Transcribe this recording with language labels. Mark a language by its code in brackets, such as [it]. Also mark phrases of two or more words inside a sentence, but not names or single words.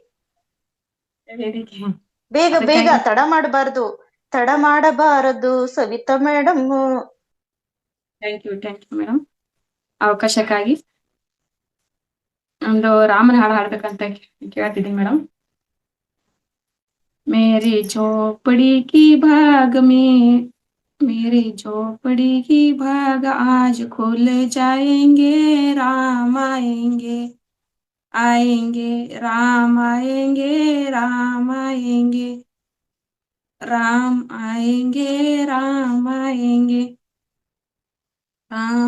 [kn] ಬೇಗ ಬೇಗ, ತಡ ಮಾಡಬಾರದು ಸವಿತಾ ಮೇಡಮ್. ಥ್ಯಾಂಕ್ ಯು ಮೇಡಮ್ ಅವಕಾಶಕ್ಕಾಗಿ. ಒಂದು ರಾಮನ ಹಾಡು ಹಾಡ್ಬೇಕಂತ ಕೇಳ್ತಿದ್ದೀನಿ ಮೇಡಮ್. [hi] मेरी झोपड़ी की भाग आज खुल जाएंगे, राम आएंगे राम आएंगे राम आएंगे राम आएंगे राम आएंगे राम।